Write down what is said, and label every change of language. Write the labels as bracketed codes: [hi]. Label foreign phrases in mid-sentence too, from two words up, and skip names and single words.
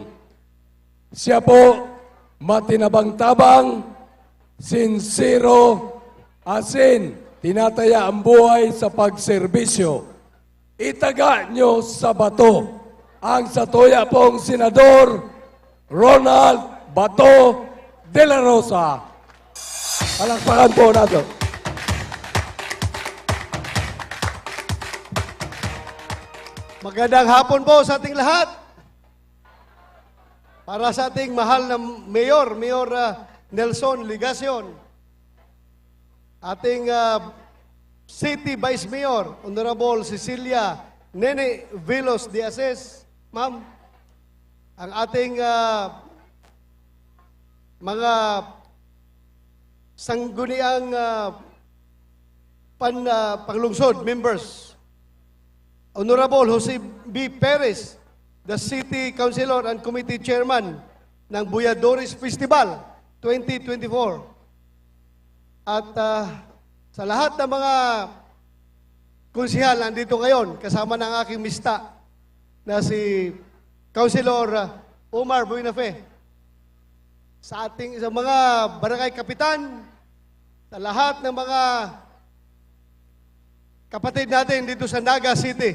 [bik] Siya po matinabang-tabang, sincero, asin, tinataya ang buhay sa pagserbisyo. Itaga nyo sa bato ang satuya pong Senador Ronald Bato de la Rosa. Palakpakan po nato. [tl] Magandang hapon po sa ating lahat. Para sa ating mahal na Mayor Nelson Ligacion, ating City Vice Mayor, Honorable Cecilia Nene Vilos de Aces, ma'am, ang ating mga sangguniang panglungsod members, Honorable Jose B. [en] Perez, the City Councilor and Committee Chairman ng Voyadores Festival 2024. [tl] At sa lahat ng mga konsihal nandito ngayon, kasama ng aking mista na si Councilor Omar Buenafe, sa mga barangay kapitan, sa lahat ng mga kapatid natin dito sa Naga City.